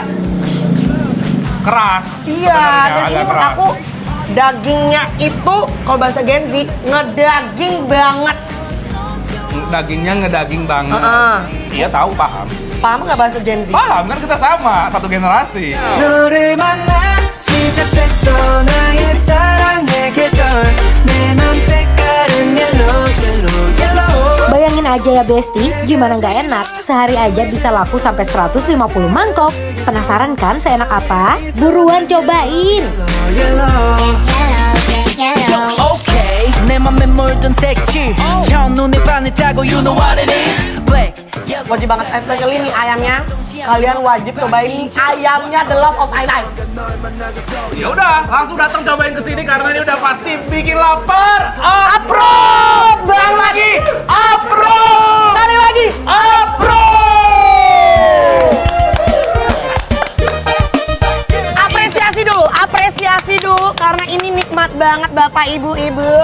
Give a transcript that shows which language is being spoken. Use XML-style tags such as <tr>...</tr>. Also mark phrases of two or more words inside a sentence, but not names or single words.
<id>Keras. iya. Sebenarnya Dan ini agak menurut keras. aku dagingnya itu kalau bahasa Gen Z ngedaging banget. Dagingnya ngedaging banget. Heeh. Iya tahu, paham. Paham nggak bahasa Gen Z? Paham kan, kita sama, satu generasi.</id> <ko>너를 만나 시작됐어 나의 사랑의 계절 내 맘 색깔은</ko> <en>yellow yellow yellow</en> <id>Bayangin aja ya Besti, gimana nggak enak? Sehari aja bisa laku sampai 150 mangkok. Penasaran kan seenak apa? Buruan cobain!</id> <en>Okay</en> <ko>내 맘에 물든 색칠 첫눈에 반했다고</ko> <en>you know what it is black yellow</en> <id>Wajib banget, especially mie ayamnya. Kalian wajib cobain mie ayamnya The Love of Ainai. Ya udah, langsung datang cobain ke sini karena ini udah pasti bikin lapar. Approve! Bang lagi! Approve! Sekali lagi! Apresiasi dulu karena ini nikmat banget Bapak Ibu-ibu.</id>